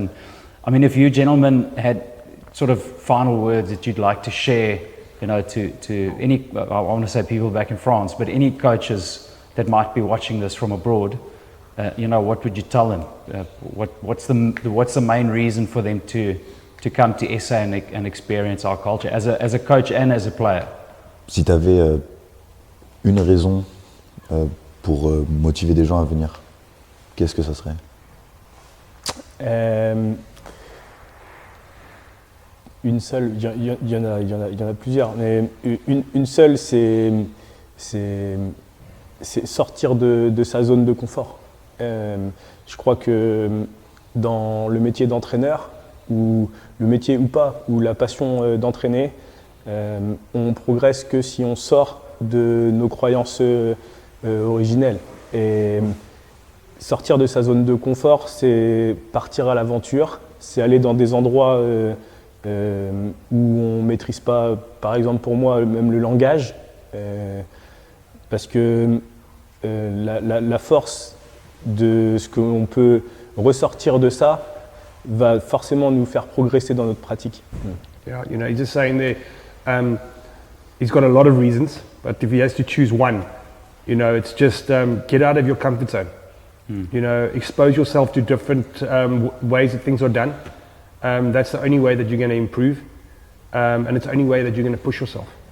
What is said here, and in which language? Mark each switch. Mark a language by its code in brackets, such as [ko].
[en] And I mean, if you gentlemen had sort of final words that you'd like to share, you know, to any, I want to say people back in France, but any coaches that might be watching this from abroad, you know, what would you tell them? What's the main reason for them to come to SA and experience our culture as a coach and as a player? [fr] Si tu avais une raison pour motiver des gens à venir, qu'est-ce que ça serait? Une seule, il y en a plusieurs, mais une seule, c'est sortir de sa zone de confort. Je crois que dans le métier d'entraîneur, ou le métier ou pas, ou la passion d'entraîner, on progresse que si on sort de nos croyances originelles. Et sortir de sa zone de confort, c'est partir à l'aventure, c'est aller dans des endroits où on ne maîtrise pas, par exemple pour moi, même le langage, parce que la force de ce qu'on peut ressortir de ça va forcément nous faire progresser dans notre pratique. [en] Yeah, you know, he's just saying there, he's got a lot of reasons, but if he has to choose one, you know, it's just get out of your comfort zone. You know, expose yourself to different ways that things are done. That's the only way that you're going to improve, and it's the only way that you're going to push yourself.